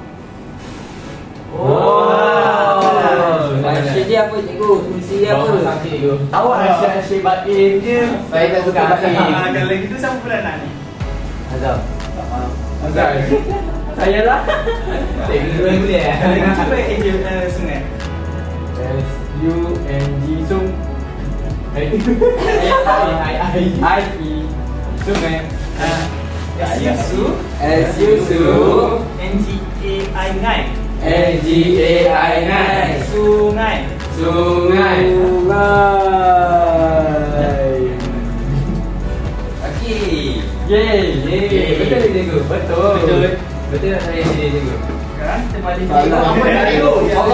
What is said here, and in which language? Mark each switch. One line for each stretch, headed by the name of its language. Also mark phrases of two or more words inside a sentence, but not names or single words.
Malay: Oh. Maksud dia apa cikgu? Fungsi dia apa? cikgu. Awak asyik batin je. Saya tak suka batin. Kalau gitu siapa pula nak ni? Azam. Azal. Saya lah. Cikgu dulu boleh eh? Kalau gitu cuba angel sungai. S-U-N-G Sung. I-E Sungai. S-U-S-U S-U-Su. N-G-A-I ngai. N-G-A-I ngai. Sungai. Sungai. Okey. Yeay. Betul tak cikgu? Betul. Betul. Betul tak saya sendiri cikgu? Sekarang kita balik Salah. Apa nak cikgu? Allah.